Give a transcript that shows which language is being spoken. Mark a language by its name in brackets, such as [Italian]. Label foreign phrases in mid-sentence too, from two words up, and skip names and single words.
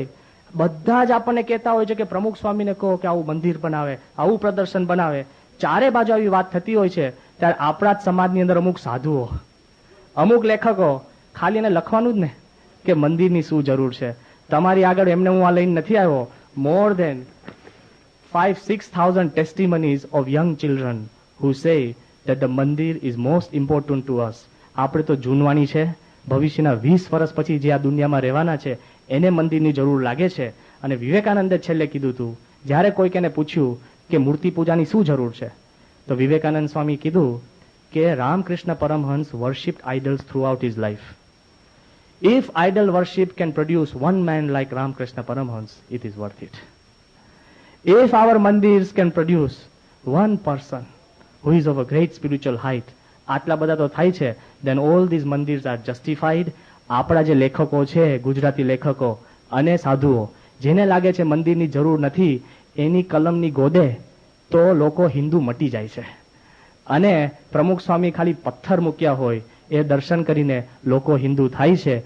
[Gujarati] બધા જ આપણને કહેતા હોય છે કે પ્રમુખ સ્વામીને કહો કે આવું મંદિર બનાવે, આવું પ્રદર્શન બનાવે. ચારે બાજુ આવી વાત થતી હોય છે, ત્યારે આપણા જ સમાજની અંદર અમુક સાધુઓ, અમુક લેખકો ખાલી એને લખવાનું જ ને કે મંદિરની શું જરૂર છે. તમારી આગળ એમને હું આ લઈને નથી આવ્યો. [English] more than 5,000-6,000 testimonies of young children who say that the mandir is most important to us. [Gujarati] આપણે તો જૂનવાણી છે, ભવિષ્યના 20 વર્ષ પછી જે આ દુનિયામાં રહેવાના છે એને મંદિરની જરૂર લાગે છે. અને વિવેકાનંદે છેલ્લે કીધું હતું, જ્યારે કોઈક એને પૂછ્યું કે મૂર્તિ પૂજાની શું જરૂર છે, તો વિવેકાનંદ સ્વામી કીધું કે રામકૃષ્ણ પરમહંસ [English] worshipped idols throughout his life. If idol worship can produce one man like Ramakrishna Paramhans, it is worth it. If our mandirs can produce one person who is of a great spiritual height, [Gujarati] આટલા બધા તો થાય છે, [English] then all these mandirs are justified. [Gujarati] આપણા જે લેખકો છે, ગુજરાતી લેખકો અને સાધુઓ, જેને લાગે છે મંદિરની જરૂર નથી, એની કલમની ગોદે તો લોકો હિન્દુ મટી જાય છે. અને પ્રમુખ સ્વામી ખાલી પથ્થર મૂક્યા હોય એ દર્શન કરીને લોકો હિન્દુ થાય છે.